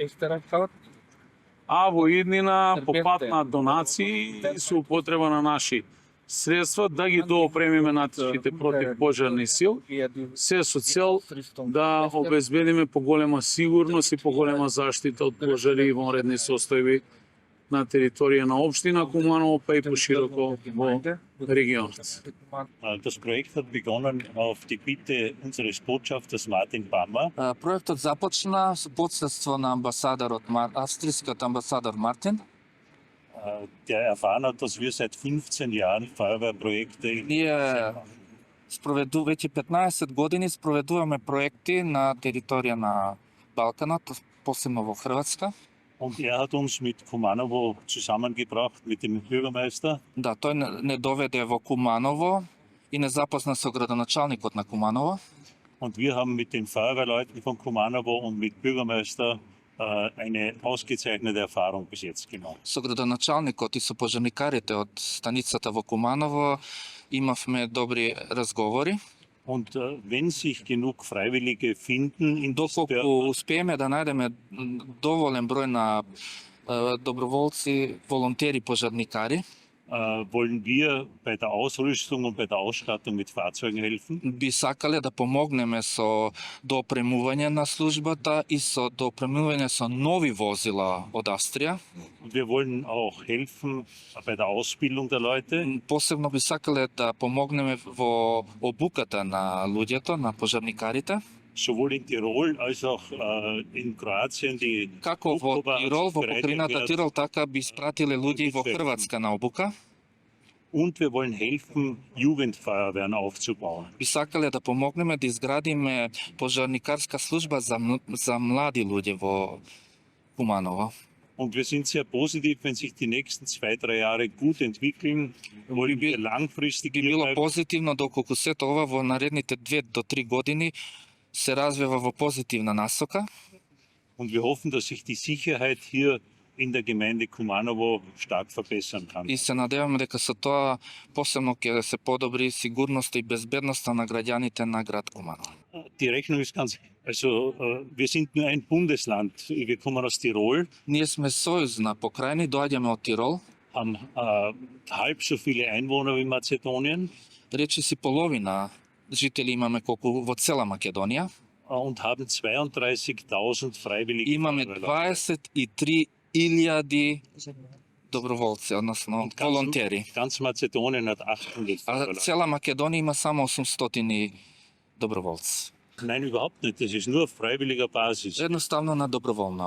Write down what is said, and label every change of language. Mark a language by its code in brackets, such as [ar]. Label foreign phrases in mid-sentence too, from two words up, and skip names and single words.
[mk] А во иднина по пат на донации и со употреба на наши средства да ги доопремиме нашите противпожарни сил, се со цел да обезбедиме поголема сигурност и поголема заштита од пожари и вонредни состојби на територија на општина Куманово, па и пошироко во регионот. [de] Das Projekt hat begonnen auf die Bitte unseres Botschafters Martin Pammer. [mk] Проектот започна со посредство на амбасадорот австријскиот амбасадор Мартин. [de] Der erfahren hat, dass wir seit 15 Jahren Feuerwehrprojekte [mk] Ние веќе 15 години спроведуваме проекти на територија на Балканот, посебно во Хрватска. [de] Und hat uns mit Kumanovo zusammengebracht, mit dem Bürgermeister. [mk] Да, тој не доведе во Куманово и не запозна со градоначалникот на Куманово. [de] Und wir haben mit den Feuerwehrleuten von Kumanovo und mit Bürgermeister eine ausgezeichnete Erfahrung bis jetzt gemacht. [mk] Со градоначалникот и со пожарникарите од станицата во Куманово имавме добри разговори. [de] Und wenn sich genug Freiwillige finden in [mk] Доколку успееме да најдеме доволен број на доброволци, волонтери, пожарникари, [de] wollen wir bei der Ausrüstung und bei der Ausstattung mit Fahrzeugen helfen. [mk] Би сакале да помогнеме со доопремување на службата и со доопремување со нови возила од Австрија. [de] Wir wollen auch helfen bei der Ausbildung der Leute. [mk] Посебно би сакале да помогнеме во обуката на луѓето, на пожарникарите. [de] Sowohl in Tirol als auch in Kroatien die [mk] Како во Тирол, во покрајината Тирол, така би испратиле луѓе и во Хрватска на обука. [de] Und wir wollen helfen, Jugendfeuerwehren aufzubauen. [mk] Би сакале да помогнеме да изградиме пожарникарска служба за млади луѓе во Куманово. [de] Und wir sind sehr positiv, wenn sich die nächsten 2-3 Jahre gut entwickeln, wollen wir langfristig [mk] Би било позитивно доколку сето ова во наредните 2 до 3 години се развива во позитивна насока. [de] Und wir hoffen, dass sich die Sicherheit hier in der Gemeinde Kumanovo stark verbessern kann. [mk] И се надеваме дека со тоа посебно ќе се подобри сигурноста и безбедноста на граѓаните на град Куманово. [de] Die Rechnung ist ganz, also wir sind nur ein Bundesland, wir kommen aus Tirol, [mk] Ние сме сојузна покрајна и доаѓаме од Тирол. [de] haben halb so viele Einwohner wie Mazedonien [mk] Речиси половина жители имаме колку во цела Македонија. [de] und haben 32.000 Freiwillige. [mk] Имаме 23.000 доброволци, односно волонтери. [de] Ganz Mazedonien hat 800 [mk] А [de] Freiwillige. [mk] цела Македонија има само 800 доброволци. [de] Nein, überhaupt nicht. Das ist nur auf freiwilliger Basis. [mk] Едноставно на доброволна